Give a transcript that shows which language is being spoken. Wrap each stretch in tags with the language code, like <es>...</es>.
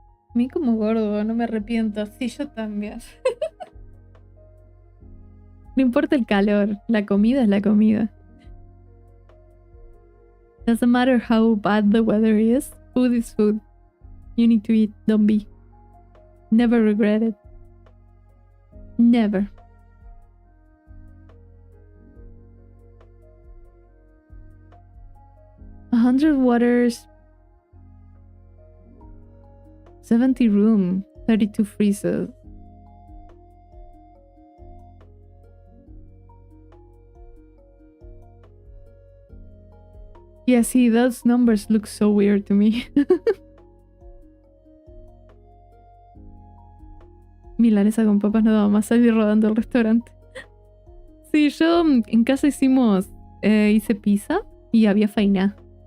<es>A mí como gordo, no me arrepiento. Sí, yo también. No importa el calor, la comida es la comida.</es> <en>Doesn't matter how bad the weather is, food is food. You need to eat, don't be. Never regret it. Never. $100 waters, 70 room, 32 freezers. Yeah, see, those numbers look so weird to me.</en> <es>Milanesa con papas nada más, salir rodando el restaurante. Sí, yo en casa hicimos, hice pizza y había faina.</es>